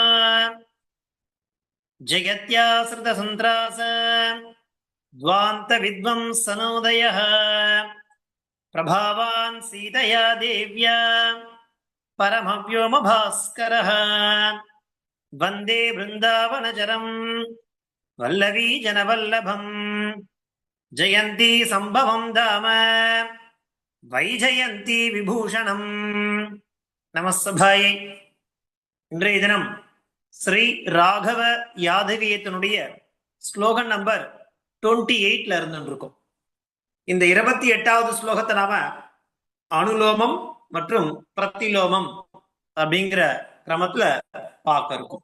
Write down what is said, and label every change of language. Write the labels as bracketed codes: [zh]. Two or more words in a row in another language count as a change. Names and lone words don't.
[sa] जगत्याश्रितसन्त्रास द्वान्तविद्वंसनोदयः प्रभावान् सीतया देव्या परमव्योमभास्करः वन्दे बृन्दावनचरम् वल्लवी जनवल्लभम् जयन्ती संभवं धाम वैजयन्ती विभूषणम्. [ta] நமஸ்தபாயை. இன்றைய தினம் ஸ்ரீ ராகவ யாதவியத்தினுடைய ஸ்லோகன் நம்பர் 28ல இருந்துருக்கும். இந்த 28வது ஸ்லோகத்தை நாம அனுலோமம் மற்றும் பிரதிலோமம் அப்படிங்கிற கிரமத்துல பார்க்க இருக்கும்.